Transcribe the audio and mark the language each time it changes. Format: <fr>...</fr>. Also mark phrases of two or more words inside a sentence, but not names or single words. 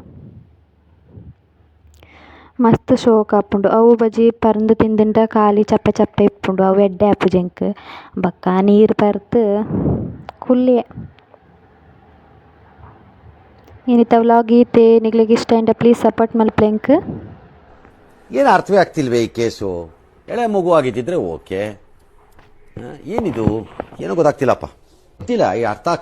<tcy>ಮಸ್ತ್ ಶೋಕು ಆಪುಂಡು ಅವು ಬಜಿ ಪರ್ಂದ್ ತಿಂದುಂಡ ಖಾಲಿ ಚಪ್ಪೆ ಇಪ್ಪುಂಡು ಅವು ಎಡ್ಡೆ ಆಪುಜಿ ಎಂಕ್ ಬೊಕ ನೀರ್ ಪರ್ತ್ ಕುಲ್ಲಿಯೆ. ಇನ್ನಿತ ವ್ಲಾಗ್ ಈತೆ ನಿಕ್ಲೆಗ್ ಇಷ್ಟ ಆಯ್ನ್ಡ</tcy> <en>please support</en> <tcy>ಮಲ್ಪುಲೆಂಕ್.</tcy> <kn>ಏನು ಅರ್ಥವೇ ಆಗ್ತಿಲ್ವೇ ಈ ಕೇಸು? ಎಳೆ ಮಗು ಆಗಿದ್ದಿದ್ರೆ ಓಕೆ, ಏನಿದು ಏನೋ ಗೊತ್ತಾಗ್ತಿಲ್ಲಪ್ಪ, ಗೊತ್ತಿಲ್ಲ ಈ ಅರ್ಥ</kn>